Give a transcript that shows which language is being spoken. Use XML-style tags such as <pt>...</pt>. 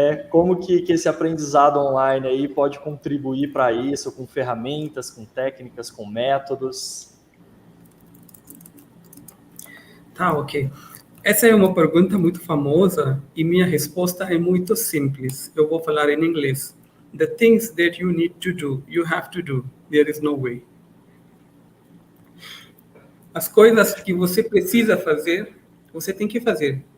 <pt>Como que esse aprendizado online aí pode contribuir para isso, com ferramentas, com técnicas, com métodos? Tá, ok. Essa é uma pergunta muito famosa e minha resposta é muito simples. Eu vou falar em inglês.</pt> <en>The things that you need to do, you have to do. There is no way.</en> <pt>As coisas que você precisa fazer, você tem que fazer.</pt>